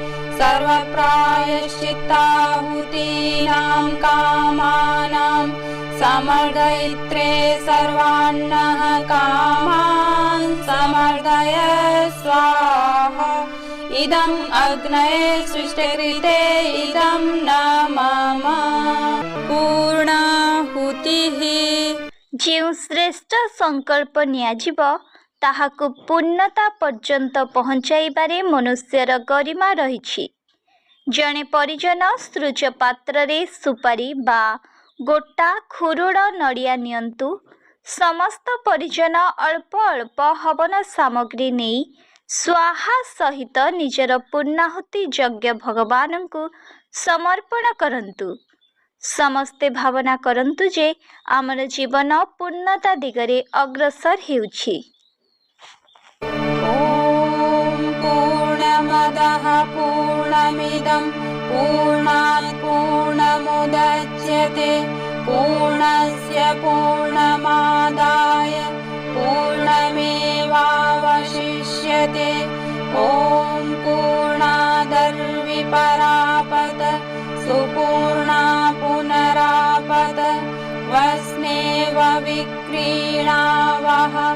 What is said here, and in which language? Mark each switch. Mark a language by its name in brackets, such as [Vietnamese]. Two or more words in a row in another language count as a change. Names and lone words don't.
[Sanskrit] सर्वप्रायश्चित्ताहुतीनां कामानां समर्दयित्रे सर्वान्नः कामान् समर्दय स्वाहा इदम् अग्नये सृष्टकृते इदं न मम पूर्णाहुतिः [Odia] ଯେଉଁ ଶ୍ରେଷ୍ଠ ସଂକଳ୍ପ ନିଆଯିବ ତାହାକୁ ପୂର୍ଣ୍ଣତା ପର୍ଯ୍ୟନ୍ତ ପହଞ୍ଚାଇବାରେ ମନୁଷ୍ୟର ଗରିମା ରହିଛି। ଜଣେ ପରିଜନ ସୃଜ ପାତ୍ର ରେ ସୁପାରି ବା ଗୋଟା ଖୁରୁଡ଼ ନଡ଼ିଆ ନିଅନ୍ତୁ। ସମସ୍ତ ପରିଜନ ଅଳ୍ପ ଅଳ୍ପ ହବନ ସାମଗ୍ରୀ ନେଇ ସ୍ୱାହା ସହିତ ନିଜର ପୂର୍ଣ୍ଣାହୁତି ଯଜ୍ଞ ଭଗବାନ କୁ ସମର୍ପଣ କରନ୍ତୁ। ସମସ୍ତେ ଭାବନା କରନ୍ତୁ ଯେ ଆମର ଜୀବନ ପୂର୍ଣ୍ଣତା ଦିଗରେ ଅଗ୍ରସର ହେଉଛି। [Sanskrit] ॐ पूर्णमदः पूर्णमिदं पूर्णात् पूर्णमुदच्यते पूर्णस्य पूर्णमादाय पूर्णमेवावशिष्यते ॐ पूर्णादर्विपरापत सुपूर्णा पुनरापत वस्नेव विक्रीणावः